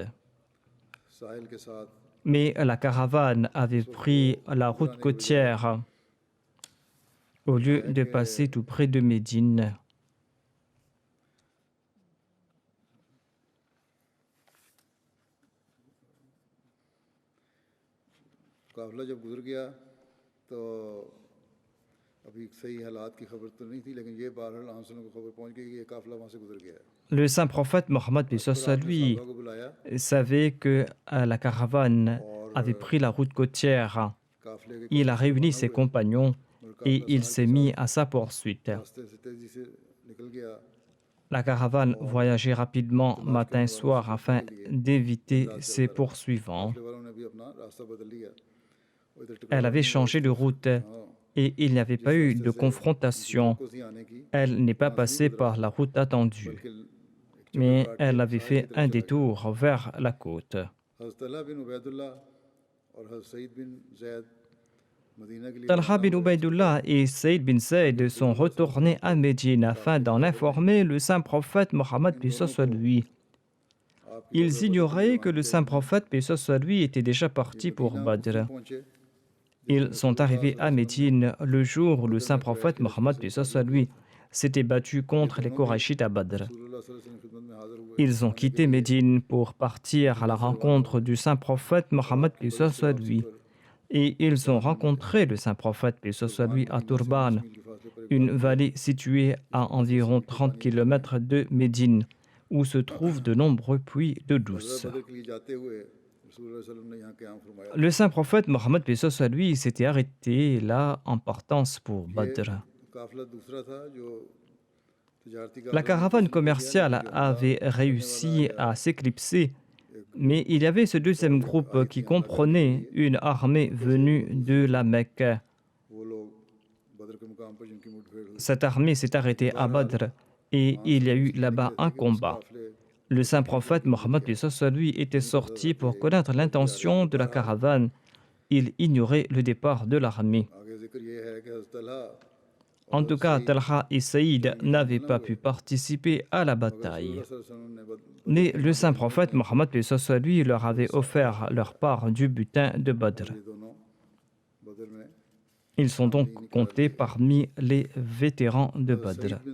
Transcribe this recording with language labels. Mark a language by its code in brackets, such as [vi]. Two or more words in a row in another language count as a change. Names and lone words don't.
[ur] ساحل کے ساتھ [fr] Mais la caravane avait pris la route côtière au lieu de passer tout près de Médine. [ur] قافلہ جب گزر گیا تو ابھی صحیح حالات کی خبر تو نہیں تھی لیکن یہ بہرحال آنسلوں کو خبر پہنچ گئی کہ یہ قافلہ وہاں سے گزر گیا ہے [fr] Le saint prophète Mohammed lui [ur] صحابہ کو بلایا [fr] savait que la caravane avait pris la route côtière. [ur] قافلے کے [fr] Il a réuni ses compagnons et il s'est mis à sa poursuite. [ur] راستے سے تیزی سے نکل گیا [fr] La caravane voyageait rapidement matin et soir afin d'éviter ses poursuivants. [ur] قافلے والوں نے بھی اپنا راستہ بدل لیا وہ ادھر [fr] Elle avait changé de route et il n'y avait pas eu de confrontation. [ur] کو سی آنے کی [fr] Elle n'est pas passée par la route attendue, mais elle avait fait un détour vers la côte. [ur] حضرت طلحہ بن عبیداللہ اور حضرت سعید بن زید مدینہ کے لیے [fr] Talha bin Ubaydullah et Saïd bin Zayd sont retournés à Médine afin d'en informer le saint prophète Mohammed lui. Ils ignoraient que le saint prophète lui était déjà parti pour Badr. [ur] पहुंचे [fr] Ils sont arrivés à Médine le jour où le saint prophète Mohammed lui s'était battu contre les Korachites à Badr. [ar] رسول الله صلى الله عليه وسلم [ur] کی خدمت میں حاضر ہوئے [fr] Ils ont quitté Médine pour partir à la rencontre du saint prophète Mohammed lui. Et ils ont rencontré le saint prophète lui à Turban, [ur] کے فاصلے پر [fr] une vallée située à environ 30 km de Médine, où se trouvent de nombreux puits d'eau douce. [ur] بدر کے لیے جاتے ہوئے [ar] رسول الله صلى الله عليه وسلم [ur] نے یہاں قیام فرمایا [fr] Le saint prophète Mohammed lui s'était arrêté là en partance pour Badr. [ur] قافلہ دوسرا تھا جو تجارتی [fr] La caravane commerciale avait réussi à s'éclipser, mais il y avait ce deuxième groupe qui comprenait une armée venue de la Mecque. [ur] وہ لوگ بدر کے مقام پر جن کی مٹھ بھیڑ ہوئی [fr] Cette armée s'est arrêtée à Badr et il y a eu là-bas un combat. [ur] काफिले [fr] Le saint prophète Mohammed lui était sorti pour connaître l'intention de la caravane. Il ignorait le départ de l'armée. [ur] آگے ذکر یہ ہے کہ حضرت طلحہ [fr] En tout cas, Talha et Saïd n'avaient pas pu participer à la bataille. Mais le saint prophète Mohammed paix soit lui leur avait offert leur part du butin de Badr. Ils sont donc comptés parmi les vétérans de Badr.